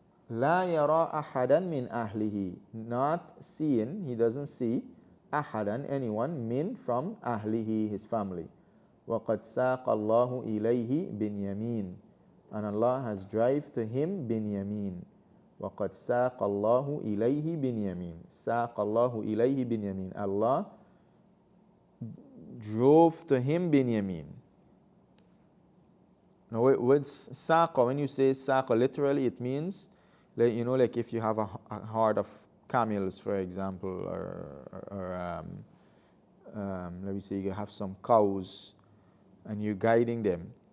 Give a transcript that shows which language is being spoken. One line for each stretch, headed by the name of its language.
English: La yara ahadan min ahlihi, not seeing, he doesn't see, ahadan, anyone, min, from ahlihi, his family.
Arabic: وَقَدْ سَاقَ اللَّهُ إِلَيْهِ بِنْيَمِينَ,
English: and Allah has drive to him Binyamin.
Arabic: وَقَدْ سَاقَ اللَّهُ إِلَيْهِ بِنْيَمِينَ, سَاقَ اللَّهُ إِلَيْهِ بِنْيَمِينَ,
English: Allah drove to him Binyamin. Now with saqa, when you say saqa literally, it means, like, you know, like if you have a herd of camels, for example, or let me say you have some cows and you're guiding them.